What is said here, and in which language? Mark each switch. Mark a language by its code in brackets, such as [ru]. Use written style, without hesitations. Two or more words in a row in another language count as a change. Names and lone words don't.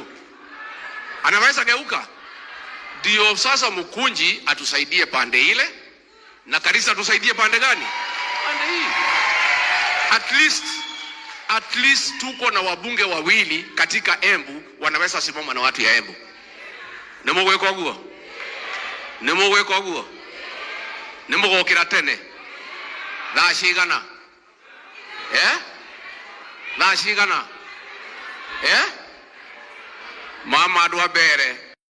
[sw] Anaweza geuka? Ndio sasa Mukunji atusaidie pande ile, na Karisa atusaidie pande gani? Pande hii. At least tuko na wabunge wawili katika Embu wanaweza simama na watu ya Embu. [ki] Nemugweka guo? Nemugweka guo? Nemugokira tene? Thashigana? Thashigana? Mama andũ a mbere